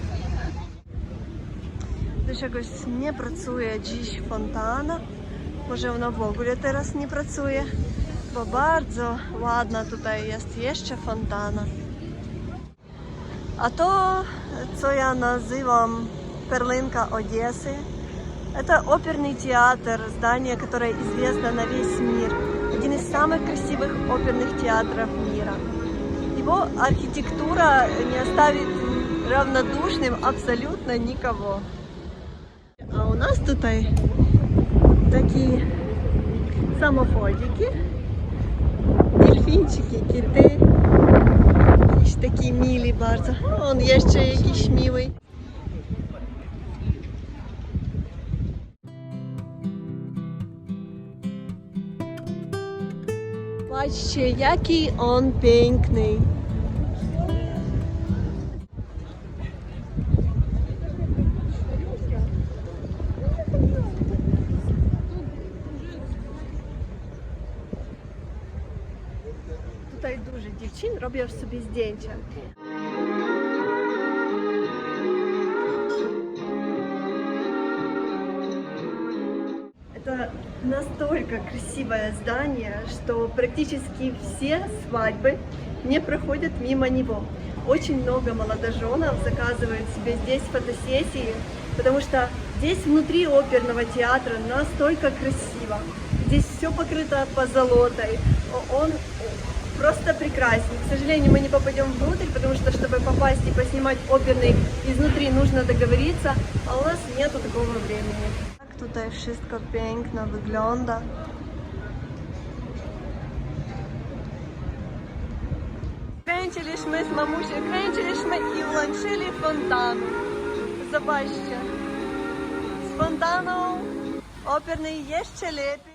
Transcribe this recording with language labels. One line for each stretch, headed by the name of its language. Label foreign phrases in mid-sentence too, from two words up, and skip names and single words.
Polish: Dlaczego nie pracuje dziś fontana? Może ona w ogóle teraz nie pracuje? Bo bardzo ładna tutaj jest jeszcze fontana. A to, co ja nazywam
Russian: Перлинка Одессы, это оперный театр, здание, которое известно на весь мир. Один из самых красивых оперных театров мира. Его архитектура не оставит равнодушным абсолютно никого. А у нас тут такие самоходики, дельфинчики, киты.
Polish: Jakieś taki mili bardzo. On jeszcze jakiś miły. Patrzcie, jaki on piękny. Tutaj dużo dziewczyn robią sobie zdjęcia.
Russian: Это настолько красивое здание, что практически все свадьбы не проходят мимо него. Очень много молодоженов заказывают себе здесь фотосессии, потому что здесь внутри оперного театра настолько красиво. Здесь все покрыто позолотой. Он просто прекрасен. К сожалению, мы не попадем внутрь, потому что, чтобы попасть и поснимать оперный изнутри, нужно договориться, а у нас нету такого времени.
Polish: Tak tutaj wszystko piękno wygląda. Kręciliśmy z mamusią, kręciliśmy i włączyli fontan. Zobaczcie. Z fontaną operny jeszcze lepiej.